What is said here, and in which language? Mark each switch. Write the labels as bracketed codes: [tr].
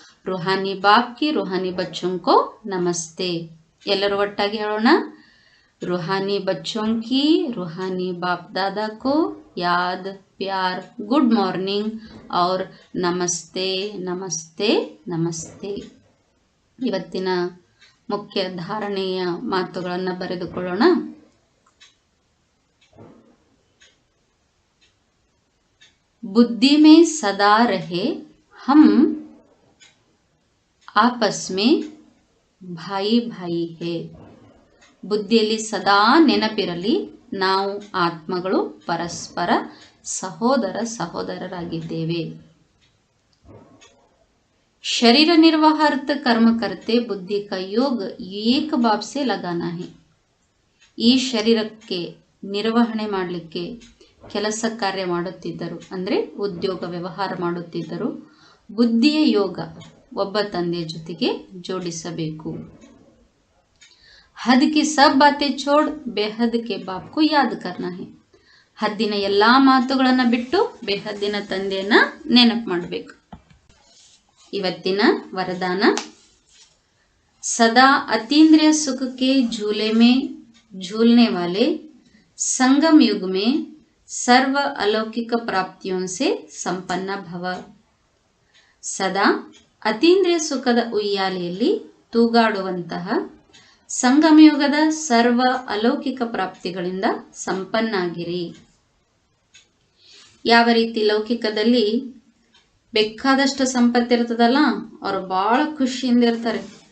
[hi] रूहानी बाप की रूहानी बच्चों को नमस्ते. [kn] ಎಲ್ಲರೂ ಒಟ್ಟಾಗಿ ಹೇಳೋಣ. [hi] रूहानी बच्चों की रूहानी बाप दादा को याद प्यार गुड मॉर्निंग और नमस्ते नमस्ते नमस्ते. [kn] ಇವತ್ತಿನ ಮುಖ್ಯ ಧಾರಣೆಯ ಮಾತುಗಳನ್ನು ಬರೆದುಕೊಳ್ಳೋಣ. [hi] बुद्धि में सदा रहे हम आपस में भाई भाई है. [kn] ಬುದ್ಧಿಯಲ್ಲಿ ಸದಾ ನೆನಪಿರಲಿ, ನಾವು ಆತ್ಮಗಳು ಪರಸ್ಪರ ಸಹೋದರ ಸಹೋದರರಾಗಿದ್ದೇವೆ. [hi] शरीर निर्वाहार्थ कर्म करते बुद्धि का योग एक बाप से लगाना है. [kn] ಈ ಶರೀರಕ್ಕೆ ನಿರ್ವಹಣೆ ಮಾಡಲಿಕ್ಕೆ ಕೆಲಸ ಕಾರ್ಯ ಮಾಡುತ್ತಿದ್ದರು, ಅಂದರೆ ಉದ್ಯೋಗ ವ್ಯವಹಾರ ಮಾಡುತ್ತಿದ್ದರು. ಬುದ್ಧಿಯ ಯೋಗ ಒಬ್ಬ ತಂದೆಯ ಜೊತೆಗೆ ಜೋಡಿಸಬೇಕು. [hi] ಹದ್ ಕಿ ಸಬ್ ಬಾತೆ ಛೋಡ್ ಬೇಹದ್ ಕೆ ಬಾಪ್ ಕು ಯಾದ್ ಕರ್ನಾ ಹೈ. [kn] ಹದ್ದಿನ ಎಲ್ಲಾ ಮಾತುಗಳನ್ನು ಬಿಟ್ಟು ಬೇಹದ್ದಿನ ತಂದೆಯನ್ನ ನೆನಪು ಮಾಡಬೇಕು. ಇವತ್ತಿನ ವರದಾನ, [hi] ಸದಾ ಅತೀಂದ್ರಿಯ ಸುಖ ಕೆ झूले में झूलने वाले संगम युग में सर्व अलौकिक प्राप्तियों से संपन्न भव. [kn] ಸದಾ ಅತೀಂದ್ರಿಯ ಸುಖದ ಉಯ್ಯಾಲೆಯಲ್ಲಿ ತೂಗಾಡುವಂತಹ ಸಂಗಮಯುಗದ ಸರ್ವ ಅಲೌಕಿಕ ಪ್ರಾಪ್ತಿಗಳಿಂದ ಸಂಪನ್ನಾಗಿರಿ. ಯಾವ ರೀತಿ ಲೌಕಿಕದಲ್ಲಿ ಬೇಕಾದಷ್ಟು ಸಂಪತ್ತಿರ್ತದಲ್ಲ, ಅವರು ಬಹಳ ಖುಷಿಯಿಂದ ಇರ್ತಾರೆ.